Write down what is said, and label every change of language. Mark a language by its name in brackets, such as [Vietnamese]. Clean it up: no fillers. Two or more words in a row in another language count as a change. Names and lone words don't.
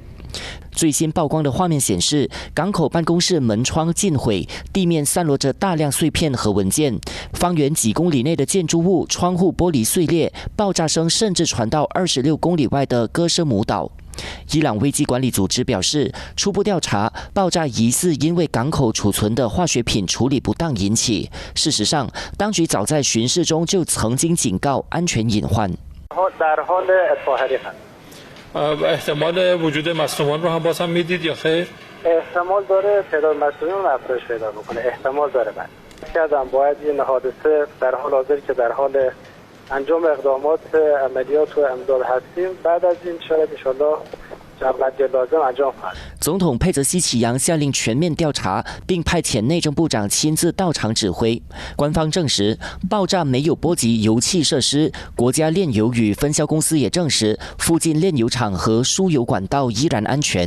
[Chinese] 最新曝光的画面显示，港口办公室门窗尽毁，地面散落着大量碎片和文件，方圆几公里内的建筑物窗户玻璃碎裂，爆炸声甚至传到26公里外的戈舍姆岛。伊朗危机管理组织表示，初步调查，爆炸疑似因为港口储存的化学品处理不当引起。事实上，当局早在巡视中就曾经警告安全隐患。 [Persian] احتمال وجود مصدومان رو هم باز هم میدید یا خیر؟ احتمال داره تعداد مصدومان افزایش پیدا بکنه. احتمال داره من. کردم باید این حادثه در حال حاضر که در حال انجام اقدامات عملیات و امداد هستیم بعد از این شاید ان شاءالله [Chinese] 总统佩泽西奇扬下令全面调查，并派遣内政部长亲自到场指挥。官方证实，爆炸没有波及油气设施。国家炼油与分销公司也证实，附近炼油厂和输油管道依然安全。